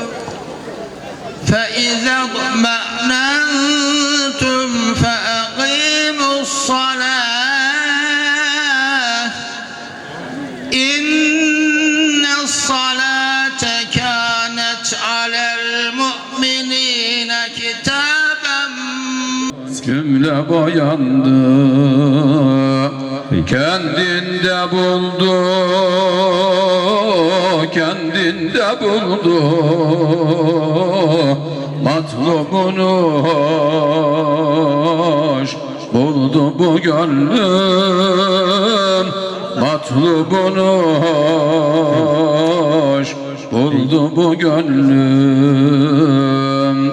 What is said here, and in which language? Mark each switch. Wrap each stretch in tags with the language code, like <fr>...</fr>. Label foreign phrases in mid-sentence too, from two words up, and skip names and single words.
<ar>فَإِذَا اطْمَأْنَنْتُمْ فَأَقِيمُوا الصَّلَاةَ إِنَّ الصَّلَاةَ كَانَتْ عَلَى الْمُؤْمِنِينَ كِتَابًا</ar> <tr>Cümle boyandı, kendinde buldu, kendinde buldu. matlubunu buldu bu gönlüm matlubunu hoş buldu bu gönlüm.</tr>